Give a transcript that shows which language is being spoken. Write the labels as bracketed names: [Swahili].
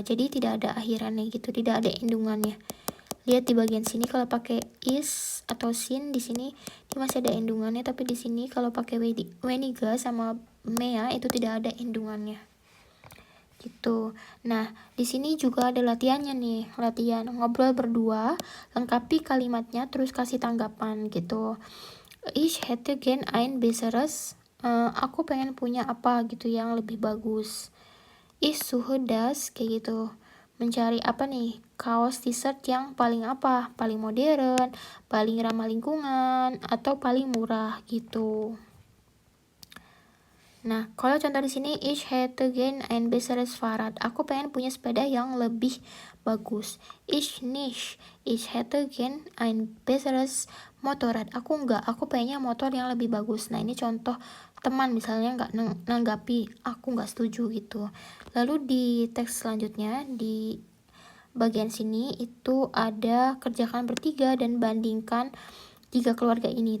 [Indonesian] Jadi tidak ada akhirannya gitu, tidak ada endungannya. Lihat di bagian sini kalau pakai is atau sin di sini dia masih ada endungannya, tapi di sini kalau pakai Weniga sama Mea itu tidak ada endungannya. Gitu. Nah, di sini juga ada latihannya nih, latihan ngobrol berdua, lengkapi kalimatnya terus kasih tanggapan gitu. [German] Ich hätte gern ein besseres. [Indonesian] Aku pengen punya apa gitu yang lebih bagus. [German] Ich suche das, [Indonesian] kayak gitu. Mencari apa nih? Kaos t-shirt yang paling apa? Paling modern, paling ramah lingkungan, atau paling murah gitu. Nah, kalau contoh di sini, [German] ich hätte gern ein besseres Fahrrad. [Indonesian] Aku pengen punya sepeda yang lebih bagus. [German] Ich nicht. Ich hätte gern ein besseres Motorrad. [Indonesian] Aku enggak. Aku pengennya motor yang lebih bagus. Nah, ini contoh teman misalnya nggak nanggapi, aku nggak setuju gitu. Lalu di teks selanjutnya, di bagian sini itu ada kerjakan bertiga dan bandingkan 3 keluarga ini.